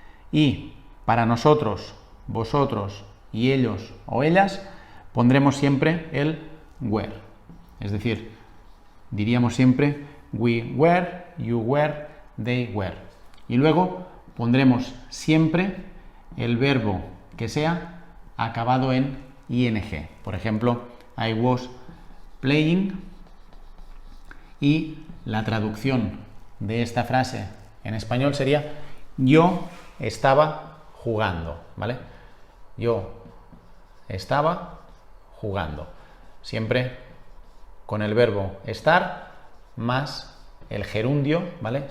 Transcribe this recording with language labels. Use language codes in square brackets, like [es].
[es] Y para nosotros, vosotros y ellos o ellas, pondremos siempre el were. Es decir, diríamos siempre [en] we were, you were, they were. [es] Y luego pondremos siempre el verbo que sea acabado en ing. Por ejemplo, [en] I was playing. [es] Y la traducción de esta frase en español sería yo estaba jugando, ¿vale? Yo estaba jugando. Siempre con el verbo estar más el gerundio, ¿vale?